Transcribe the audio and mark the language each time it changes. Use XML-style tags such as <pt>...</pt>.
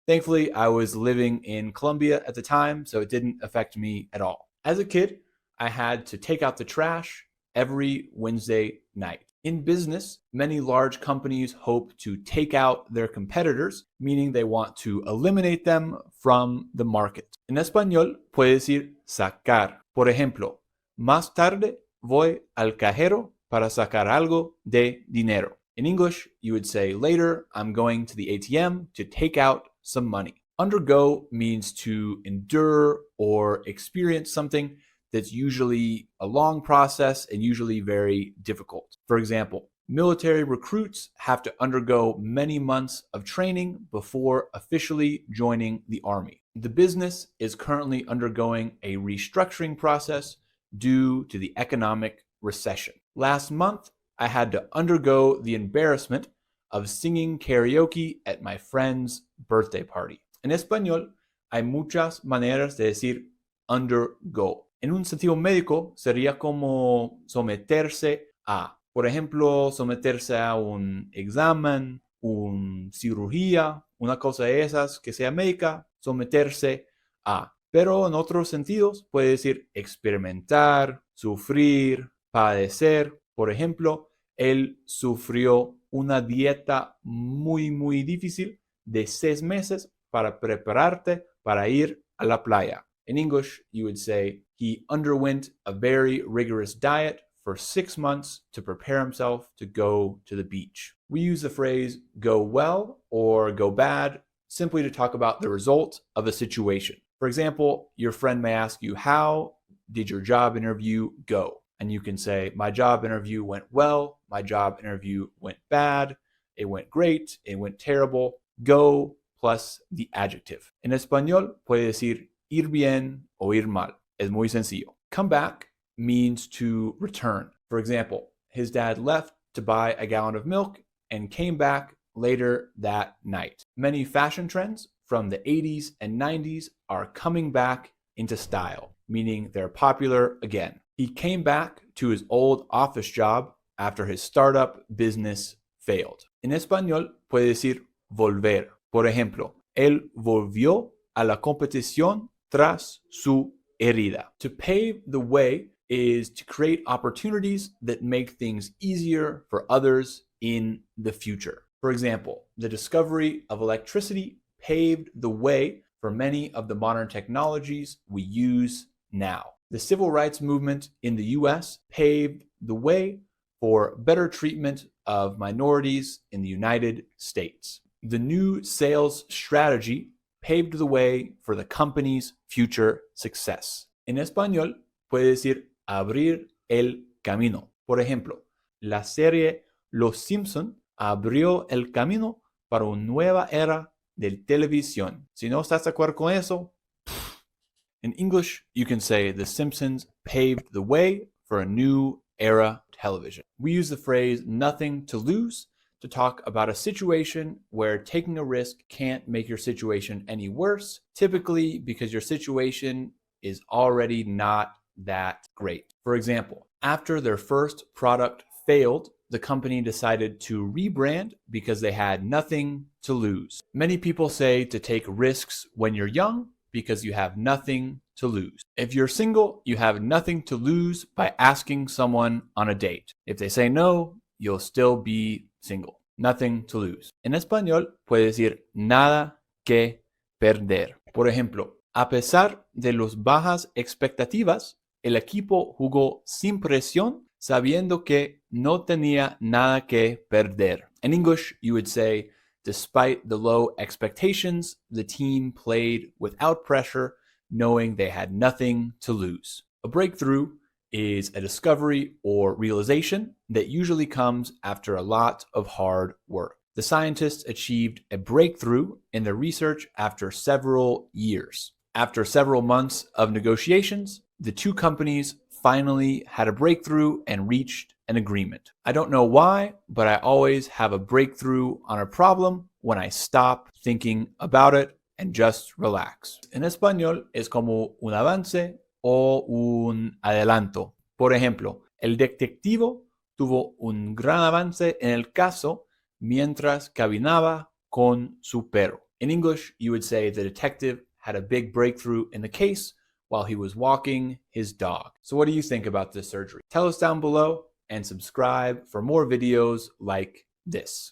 <en>Thankfully, I was living in Colombia at the time, so it didn't affect me at all. As a kid, I had to take out the trash every Wednesday night. In business, many large companies hope to take out their competitors, meaning they want to eliminate them from the market.</en> <es>En español, puede decir sacar. Por ejemplo, más tarde voy al cajero para sacar algo de dinero.</es> <en>In English, you would say later, I'm going to the ATM to take out some money. Undergo means to endure or experience something that's usually a long process and usually very difficult. For example, military recruits have to undergo many months of training before officially joining the army. The business is currently undergoing a restructuring process due to the economic recession. Last month, I had to undergo the embarrassment of singing karaoke at my friend's birthday party.</en> <es>En español, hay muchas maneras de decir undergo. En un sentido médico, sería como someterse a, por ejemplo, someterse a un examen, una cirugía, una cosa de esas que sea médica, someterse a. Pero en otros sentidos puede decir experimentar, sufrir, padecer. Por ejemplo, él sufrió una dieta muy difícil de 6 meses para prepararte para ir a la playa.</es> <en>In English, you would say he underwent a very rigorous diet for 6 months to prepare himself to go to the beach. We use the phrase go well or go bad simply to talk about the result of a situation. For example, your friend may ask you, how did your job interview go? And you can say, my job interview went well, my job interview went bad, it went great, it went terrible. Go plus the adjective.</en> <es>En español puede decir ir bien o ir mal. Es muy sencillo.</es> <en>Come back means to return. For example, his dad left to buy a gallon of milk and came back later that night. Many fashion trends from the 80s and 90s are coming back into style, meaning they're popular again. He came back to his old office job after his startup business failed.</en> <es>En español puede decir volver. Por ejemplo, él volvió a la competición tras su herida.</es> <en>To pave the way is to create opportunities that make things easier for others in the future. For example, the discovery of electricity paved the way for many of the modern technologies we use now. The civil rights movement in the US paved the way for better treatment of minorities in the United States. The new sales strategy paved the way for the company's future success.</en> <es>En español, puede decir abrir el camino. Por ejemplo, la serie Los Simpson abrió el camino para una nueva era de televisión. Si no estás de acuerdo con eso,</es> <en>in English, you can say The Simpsons paved the way for a new era television. We use the phrase nothing to lose to talk about a situation where taking a risk can't make your situation any worse, typically because your situation is already not that great. For example, after their first product failed, the company decided to rebrand because they had nothing to lose. Many people say to take risks when you're young because you have nothing to lose. If you're single, you have nothing to lose by asking someone on a date. If they say no, you'll still be single. Nothing to lose.</en> <es>En español puede decir nada que perder. Por ejemplo, a pesar de las bajas expectativas, el equipo jugó sin presión sabiendo que no tenía nada que perder.</es> <en>In English, you would say, despite the low expectations, the team played without pressure, knowing they had nothing to lose. A breakthrough is a discovery or realization that usually comes after a lot of hard work. The scientists achieved a breakthrough in their research after several years. After several months of negotiations, the two companies finally had a breakthrough and reached an agreement. I don't know why, but I always have a breakthrough on a problem when I stop thinking about it and just relax.</en> <es>En español es como un avance o un adelanto. Por ejemplo, el detectivo tuvo un gran avance en el caso mientras caminaba con su perro.</es> <en>In English, you would say the detective had a big breakthrough in the case while he was walking his dog. So what do you think about this surgery? Tell us down below and subscribe for more videos like this.</en>